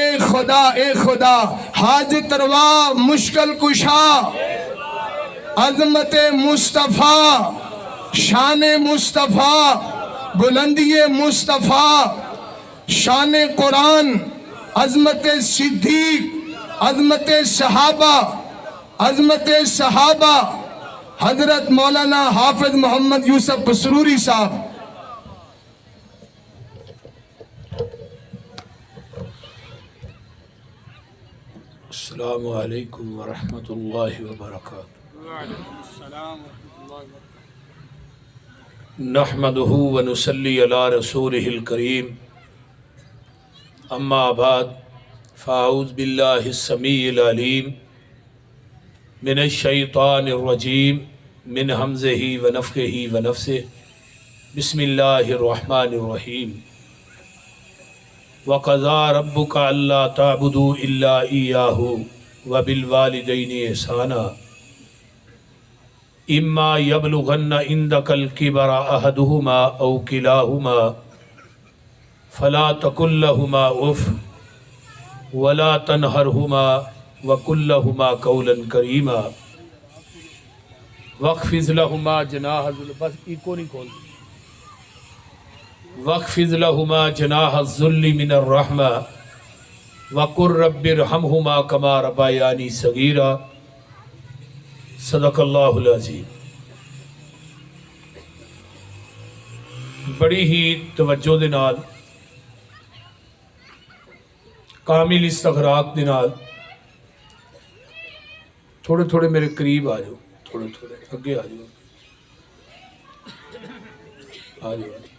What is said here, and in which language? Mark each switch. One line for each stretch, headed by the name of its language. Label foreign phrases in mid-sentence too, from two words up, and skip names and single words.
Urdu: خدا حاجت روا مشکل کشا عظمت مصطفیٰ شان مصطفیٰ بلندی مصطفیٰ شان قرآن عظمت صدیق عظمت صحابہ حضرت مولانا حافظ محمد یوسف پسروری صاحب.
Arabic: السلام عليكم ورحمة الله وبركاته. نحمده ونصلي على رسوله الكريم. أما بعد فأعوذ بالله السميع العليم من الشيطان الرجيم من همزه ونفخه ونفسه. بسم الله الرحمن الرحيم۔ وقضى ربك ألا تعبدوا إلا إياه وبالوالدين إحسانا. إما يبلغن عندك الكبر أحدهما أو كلاهما فلا تقل لهما أف ولا تنهرهما وقل لهما قولا كريما واخفض لهما جناح
Punjabi: بس اکو نہیں کھول
Arabic: واخفض لهما جناح الذل من الرحمة وقل رب ارحمهما كما ربياني صغيرا. صدق الله العظيم.
Punjabi: بڑی ہی توجہ دے نال کامل استغراق دے نال تھوڑے تھوڑے میرے قریب آ جاؤ، تھوڑے تھوڑے اگے آ جاؤ، آ جاؤ.